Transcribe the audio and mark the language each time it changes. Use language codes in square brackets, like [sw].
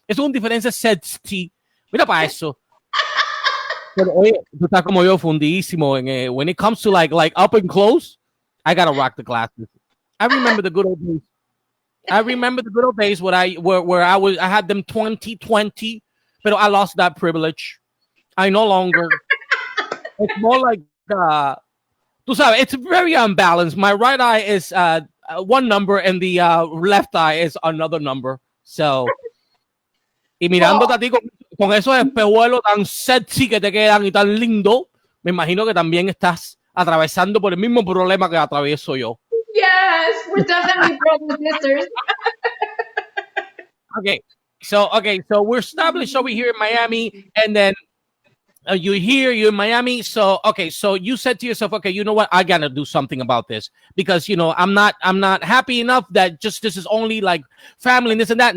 [es] Eso es un diferencia sexy. Mira para eso. Pero, oye, tú estás como yo fundidísimo. [en] When it comes to like up and close, I gotta rock the glasses. I remember the good old days. Where I had them 20/20, but I lost that privilege. I no longer. It's more like [es] tú sabes, [en] it's very unbalanced. My right eye is one number and the left eye is another number. [es] So, y mirándote a ti con esos espejuelos tan sexy que te quedan y tan lindo, me imagino que también estás atravesando por el mismo problema que atravieso yo. [en] Yes, we're definitely brothers and sisters. Okay, so we're established over here in Miami, and then you're in Miami. So you said to yourself, okay, you know what? I gotta do something about this because I'm not happy enough that just this is only like family and this and that.